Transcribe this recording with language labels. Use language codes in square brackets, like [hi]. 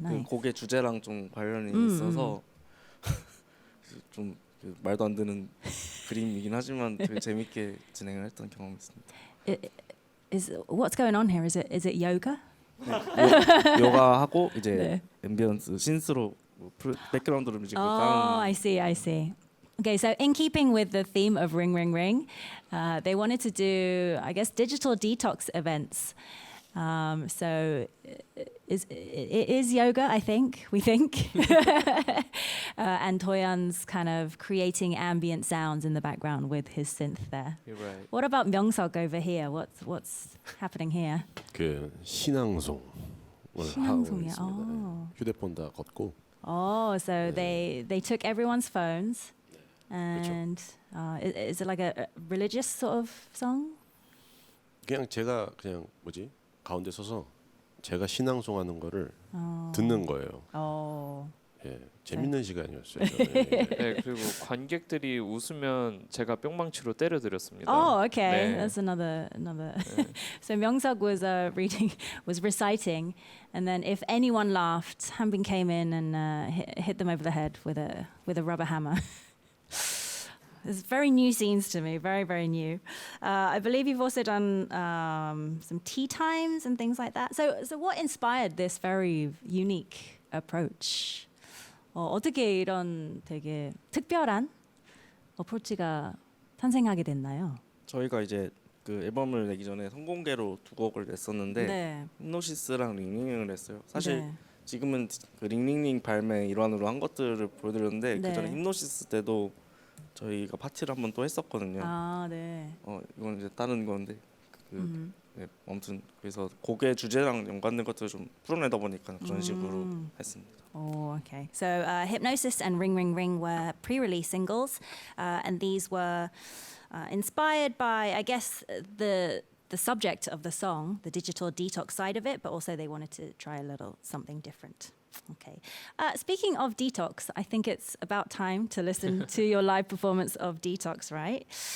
[ko] 그 곡의 주제랑 좀 관련이 있어서 좀 말도 안 되는 그림이긴 하지만 되게 재밌게 진행을 했던 경험이 있습니다. [en] What's going on here? Is it yoga? [ko] 네, 요가하고 이제 네. 앰비언스 신스로 백그라운드 뮤직을 [en] I see. Okay, so in keeping with the theme of Ring Ring Ring, they wanted to do, I guess, digital detox events. So it is yoga, I think, we think. And Do-yeon's kind of creating ambient sounds in the background with his synth there. You're right. What about Myeong-suk over here? What's happening here? [ko] 그 신앙송을 하고 있습니다. 휴대폰 다 걷고. [en] So they took everyone's phones, and is it like a religious sort of song? [ko] 그냥 제가 가운데 서서 제가 신앙송 하는 거를 듣는 거예요. 예, 재밌는 시간이었어요. 네, 그리고 관객들이 웃으면 제가 뿅망치로 때려드렸습니다. [en] Okay, [ko] 네. [en] that's another. So Myeong-suk was reciting, and then if anyone laughed, Hanbin came in and hit them over the head with a rubber hammer. It's very new scenes to me, very, very new. I believe you've also done some tea times and things like that. So what inspired this very unique approach? [ko] 어떻게 이런 되게 특별한 어프로치가 탄생하게 됐나요? 저희가 이제 그 앨범을 내기 전에 선공개로 2곡을 냈었는데 네. 힙노시스랑 링링링을 했어요. 사실 네. 지금은 그 링링링 발매 일환으로 한 것들을 보여드렸는데 네. 그 전에 힙노시스 때도 저희가 파티를 한번 또 했었거든요. 네. 이건 이제 다른 건데 네, 아무튼 그래서 곡의 주제랑 연관된 것들을 좀 풀어내다 보니까 그런 식으로 했습니다. [en] Okay. So Hypnosis and Ring Ring Ring were pre-release singles, and these were inspired by, I guess, the subject of the song, the digital detox side of it, but also they wanted to try a little something different. Okay. Speaking of Detox, I think it's about time to listen to your live performance of Detox, right?